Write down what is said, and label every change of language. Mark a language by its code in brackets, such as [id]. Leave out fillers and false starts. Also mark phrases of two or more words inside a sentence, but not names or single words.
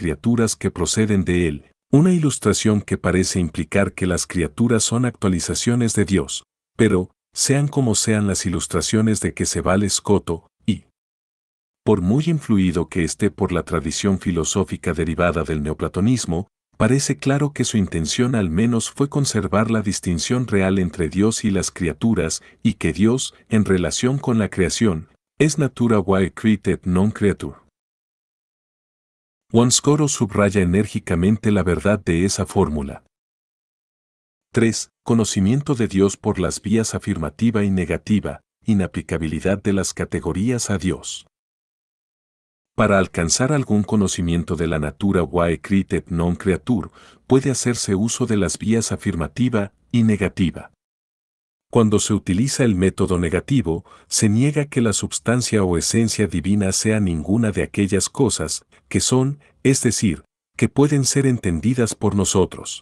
[es] criaturas que proceden de Él, una ilustración que parece implicar que las criaturas son actualizaciones de Dios, pero, sean como sean las ilustraciones de que se vale Scoto, y por muy influido que esté por la tradición filosófica derivada del neoplatonismo, parece claro que su intención al menos fue conservar la distinción real entre Dios y las criaturas, y que Dios, en relación con la creación, es [la] natura quae created non creatur. [es] Scoro subraya enérgicamente la verdad de esa fórmula. 3. Conocimiento de Dios por las vías afirmativa y negativa, inaplicabilidad de las categorías a Dios. Para alcanzar algún conocimiento de la [la] natura quae created non creatur, [es] puede hacerse uso de las vías afirmativa y negativa. Cuando se utiliza el método negativo, se niega que la substancia o esencia divina sea ninguna de aquellas cosas que son, es decir, que pueden ser entendidas por nosotros.